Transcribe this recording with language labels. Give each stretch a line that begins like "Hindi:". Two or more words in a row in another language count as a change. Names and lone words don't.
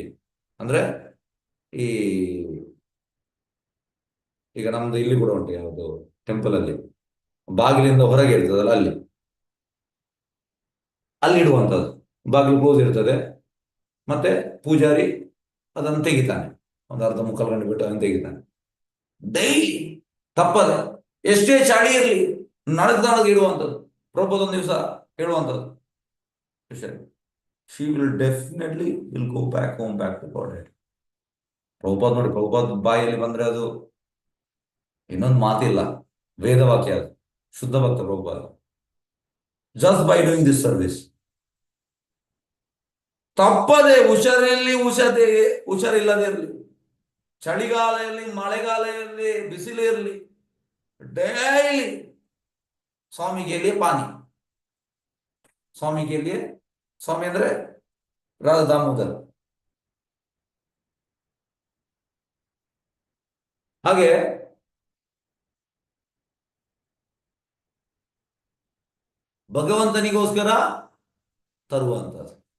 Kannada: ಅಂದ್ರೆ ಈಗ ನಮ್ದು ಇಲ್ಲಿ ಕೂಡ ಉಂಟು, ಯಾವುದು ಟೆಂಪಲ್ ಅಲ್ಲಿ ಬಾಗಿಲಿಂದ ಹೊರಗೆ ಇರ್ತದಲ್ಲ, ಅಲ್ಲಿ ಇಡುವಂಥದ್ದು. ಬಾಗಿಲು ಕ್ಲೋಸ್ ಇರ್ತದೆ, ಮತ್ತೆ ಪೂಜಾರಿ ಅದನ್ನು ತೆಗಿತಾನೆ, ಒಂದು ಅರ್ಧ ಮುಕ್ಕಾಲು ಗಂಟೆ ಬಿಟ್ಟು ಅದನ್ನು ತೆಗಿತಾನೆ. ಡೈಲಿ ತಪ್ಪದೆ, ಎಷ್ಟೇ ಚಳಿ ಇರಲಿ ನಡಗ್ದಾನಕ್ಕೆ ಇಡುವಂಥದ್ದು. ಪ್ರಭುಪಾದ ದಿವಸ ಹೇಳುವಂಥದ್ದು,
English: she will definitely will go back home, back to godhead.
Kannada: ಪ್ರಭುಪಾದ ನೋಡಿ, ಪ್ರಭುಪಾದ ಬಾಯಲ್ಲಿ ಬಂದ್ರೆ ಅದು ಇನ್ನೊಂದು ಮಾತಿಲ್ಲ, ವೇದವಾಕ್ಯ ಅದು, ಶುದ್ಧ ಭಕ್ತ ಪ್ರಭುಪಾದ.
English: just by doing this service.
Kannada: ತಪ್ಪದೆ ಹುಷಾರಿಲ್ಲದೆ ಇರಲಿ, ಚಳಿಗಾಲ ಇರಲಿ, ಮಳೆಗಾಲ ಇರಲಿ, ಬಿಸಿಲು ಇರಲಿ, ಡೈಲಿ
Hindi: स्वामी के लिए पानी, स्वामी के लिए, स्वामी
Kannada: ಅಂದ್ರೆ ರಾಧಾ ದಾಮೋದರ್. ಹಾಗೆ ಭಗವಂತನಿಗೋಸ್ಕರ ತರುವಂತದ್ದು.